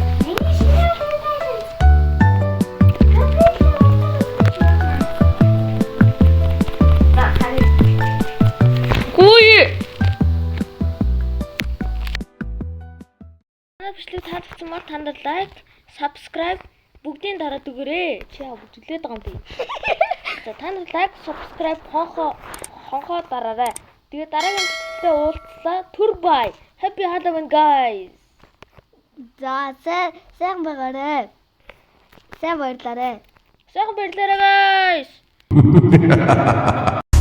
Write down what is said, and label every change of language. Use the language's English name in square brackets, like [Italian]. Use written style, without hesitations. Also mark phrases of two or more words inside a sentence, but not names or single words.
[Mongolian] Бичлэг таалагдсан бол танд [English] like, subscribe [Mongolian] бүгдийн дараад өгөөрэй. Чи яа бүжиглээд байгаа юм бэ? За танд [English] like, subscribe [Mongolian] хонхоо дараарай. Тэгээ дараагийн бичлэгтээ уулзлаа. Түр бай. [English] Happy Halloween guys. [Mongolian] За сайн байгаарай. Сайн баярлаарай. Сайхан баярлалаа guys.